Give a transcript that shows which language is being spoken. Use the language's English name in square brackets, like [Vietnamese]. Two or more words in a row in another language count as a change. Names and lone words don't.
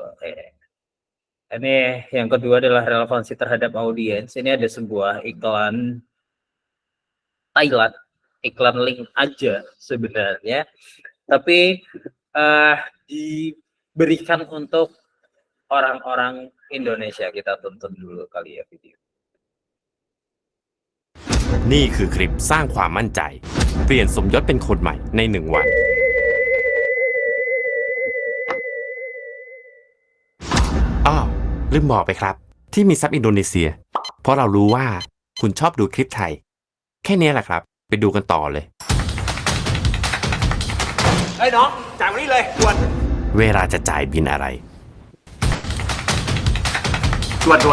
[Indonesian] Ini yang kedua adalah relevansi terhadap audiens. Ini ada sebuah iklan Thailand, iklan link aja sebenarnya. Tapi diberikan untuk orang-orang Indonesia. Kita tonton dulu kali ya video. [Thai] นี่คือคลิปสร้างความมั่นใจเปลี่ยนสมยศเป็นคนใหม่ใน1 วันอ้าวลืมบอกไปครับที่มีซับอินโดนีเซียเพราะเรารู้ว่าคุณชอบดูคลิปไทยแค่นี้แหละครับไปดูกันต่อเลยเฮ้ยน้องจ่ายวันนี้เลยด่วนเวลาจะจ่ายบินอะไรด่วน